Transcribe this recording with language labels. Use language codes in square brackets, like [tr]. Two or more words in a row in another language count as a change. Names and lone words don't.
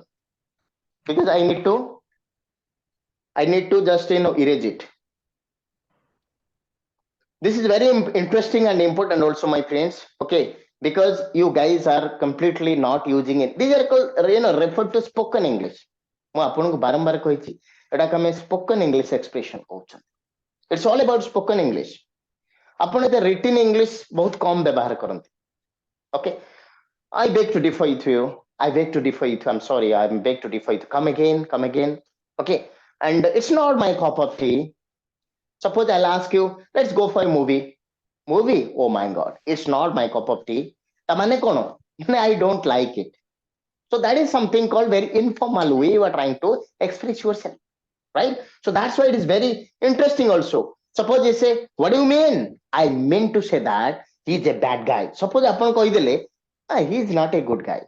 [en] Because I need to just erase it. This is very interesting and important also, my friends. Okay, because you guys are completely not using it. These are called referred to spoken English. [or] ମୁଁ ଆପଣଙ୍କୁ ବାରମ୍ବାର କହିଛି ଏଟାକୁ ଆମେ [en] spoken English expression [or] କହୁଛନ୍ତି. [en] It's all about spoken English. [or] ଆପଣ ଏତେ [en] written English [or] ବହୁତ କମ ବ୍ୟବହାର କରନ୍ତି. [en] Okay, I beg to differ with you. I beg to differ with you. I'm sorry. I beg to differ with you. Come again, come again. Okay, and it's not my cup of tea. Suppose I'll ask you, let's go for a movie. Movie? Oh my God, it's not my cup of tea. [or] ତାମାନେ କଣ? [en] I don't like it. So that is something called very informal way you are trying to express yourself, right? So that's why it is very interesting also. Suppose they say, what do you mean? I meant to say that he's a bad guy. Suppose upon koidele, he's not a good guy.